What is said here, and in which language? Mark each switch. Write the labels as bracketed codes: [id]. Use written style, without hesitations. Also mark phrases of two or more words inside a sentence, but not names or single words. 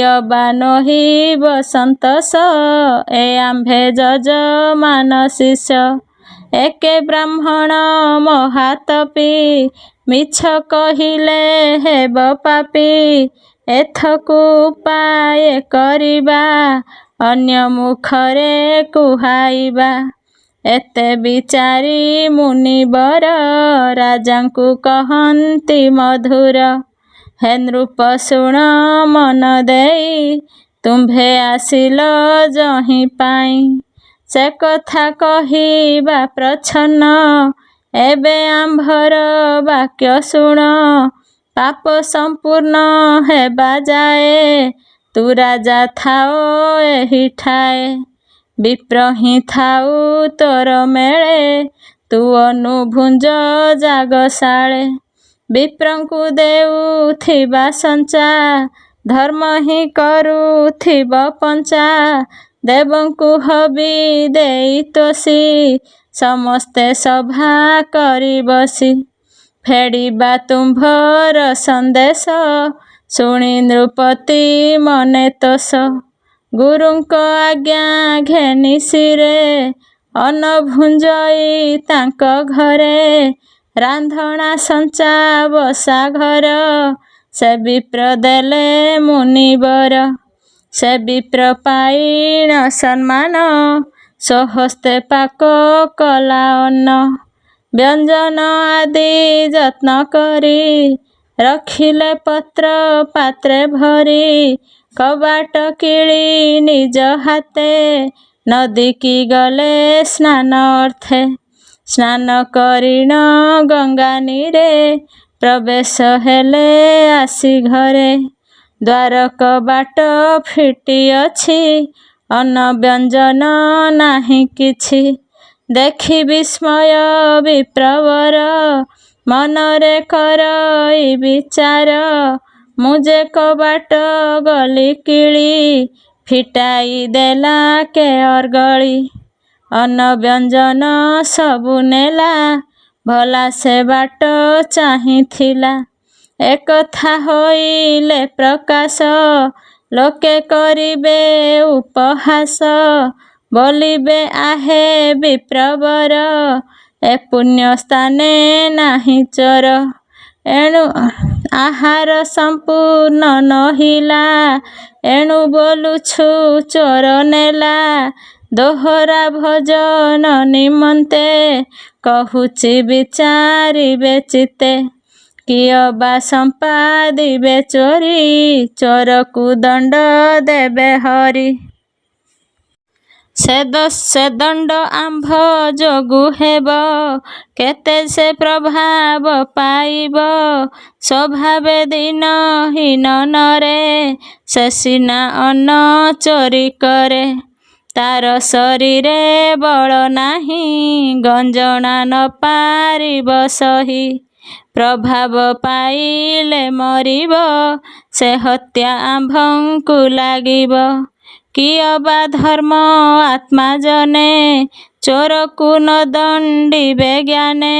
[or] ବା ନହିବ ସନ୍ତୋଷ ଏ ଆମ୍ଭେ ଯଜମାନ ଶିଷ୍ୟ ଏକେ ବ୍ରାହ୍ମଣ ମହାତପୀ ମିଛ କହିଲେ ହେବ ପାପୀ ଏଥକୁ ଉପାୟ କରିବା ଅନ୍ୟ ମୁଖରେ କୁହାଇବା ଏତେ ବିଚାରି ମୁନିବର ରାଜାଙ୍କୁ କହନ୍ତି ମଧୁର। ହେ ନୃପ ଶୁଣ ମନ ଦେଇ ତୁମ୍ଭେ ଆସିଲ ଯହିଁ ପାଇଁ। ସେ କଥା କହିବା ପ୍ରଚ୍ଛନ୍ନ ଏବେ ଆମ୍ଭର ବାକ୍ୟ ଶୁଣ। ପାପ ସମ୍ପୂର୍ଣ୍ଣ ହେବା ଯାଏ ତୁ ରାଜା ଥାଅ ଏହି ଠାଏ। ବିପ୍ର ହି ଥାଉ ତୋର ମେଳେ ତୁ ଅନୁଭୁଞ୍ଜ ଯାଗଶାଳେ। ବିପ୍ରଙ୍କୁ ଦେଉଥିବା ସଞ୍ଚା ଧର୍ମ ହି କରୁଥିବ ପଞ୍ଚା। ଦେବଙ୍କୁ ହବି ଦେଇ ତୋଷି ସମସ୍ତେ ସଭା କରି ବସି। ଫେଡ଼ିବା ତୁମ୍ଭର ସନ୍ଦେଶ ଶୁଣି ନୃପତି ମନେ ତୋଷ। ଗୁରୁଙ୍କ ଆଜ୍ଞା ଘେନି ଶିରେ ଅନ୍ନ ଭୁଞ୍ଜଇ ତାଙ୍କ ଘରେ। ରାନ୍ଧଣା ସଞ୍ଚା ବସା ଘର ସେ ବିପ୍ର ଦେଲେ ମୁନିବର। ସେ ବିପ୍ର ପାଇଣ ସମ୍ମାନ ସ୍ୱହସ୍ତେ ପାକ କଲା ଅନ୍ନ। ବ୍ୟଞ୍ଜନ ଆଦି ଯତ୍ନ କରି ରଖିଲେ ପତ୍ର ପାତ୍ରେ ଭରି। କବାଟ କିଲି ନିଜ ହାତେ ନଦୀ କି ଗଲେ ସ୍ନାନ ଅର୍ଥେ। ସ୍ନାନ କରିଣ ଗଙ୍ଗା ନୀରେ ପ୍ରବେଶ ହେଲେ ଆସି ଘରେ। ଦ୍ୱାର କବାଟ ଫିଟି ଅଛି ଅନ୍ନ ବ୍ୟଞ୍ଜନ ନାହିଁ କିଛି। ଦେଖି ବିସ୍ମୟ ବିପ୍ରବର ମନରେ କରଇ ବିଚାର। ମୁଝେ କବାଟ ଗଲି କିଲି ଫିଟାଇ ଦେଲା କେ ଅର୍ଗଳି। ଅନ୍ନ ବ୍ୟଞ୍ଜନ ସବୁ ନେଲା ଭଲା ସେ ବାଟ ଚାହିଁଥିଲା। ଏକଥା ହୋଇଲେ ପ୍ରକାଶ ଲୋକେ କରିବେ ଉପହାସ। ବୋଲିବେ ଆହେ ବିପ୍ରବର ଏ ପୁଣ୍ୟ ସ୍ଥାନେ ନାହିଁ ଚୋର। ଏଣୁ ଆହାର ସମ୍ପୂର୍ଣ୍ଣ ନହିଲା ଏଣୁ ବୋଲୁଛୁ ଚୋର ନେଲା। ଦୋହରା ଭଜନ ନିମନ୍ତେ କହୁଛି ବିଚାରିବେ ଚିତ୍ତେ। କିଅବା ସମ୍ପାଦିବେ ଚୋରି ଚୋରକୁ ଦଣ୍ଡ ଦେବେ ହରି। ସେ ଦଣ୍ଡ ଆମ୍ଭ ଯୋଗୁ ହେବ କେତେ ସେ ପ୍ରଭାବ ପାଇବ। ସ୍ୱଭାବେ ଦୀନହୀନ ନରେ ସେ ସିନା ଅନ୍ନ ଚୋରି କରେ। ତାର ଶରୀରେ ବଳ ନାହିଁ ଗଞ୍ଜଣା ନ ପାରିବ ସହି। ପ୍ରଭାବ ପାଇଲେ ମରିବ ସେ ହତ୍ୟା ଆମ୍ଭଙ୍କୁ ଲାଗିବ। କିଅବା ଧର୍ମ ଆତ୍ମା ଜନେ ଚୋରକୁ ନ ଦଣ୍ଡିବେ ଜ୍ଞାନେ।